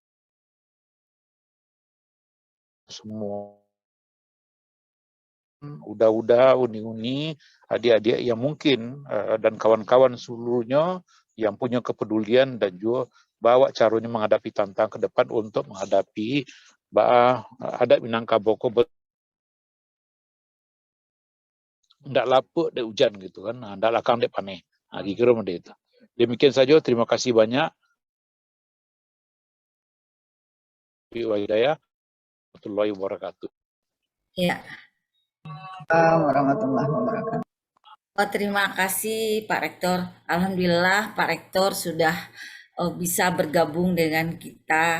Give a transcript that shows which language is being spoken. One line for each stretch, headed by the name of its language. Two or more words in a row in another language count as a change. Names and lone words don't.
Indonesian: semua udah uni-uni, adik-adik yang mungkin dan kawan-kawan seluruhnya yang punya kepedulian dan juga bawa caranya menghadapi tantangan ke depan untuk menghadapi adat Minangkabau
Minangkabau: ndak lapuk dek hujan
Indonesian: gitu kan,
Minangkabau: ndak lakang dek paneh.
Indonesian: Nah, kira macam itu. Demikian saja, terima kasih banyak.
Arabic: Warahmatullahi wabarakatuh.
Indonesian: Ya.
Arabic: Warahmatullahi wabarakatuh.
Indonesian: Terima kasih Pak Rektor. Alhamdulillah Pak Rektor sudah bisa bergabung dengan kita.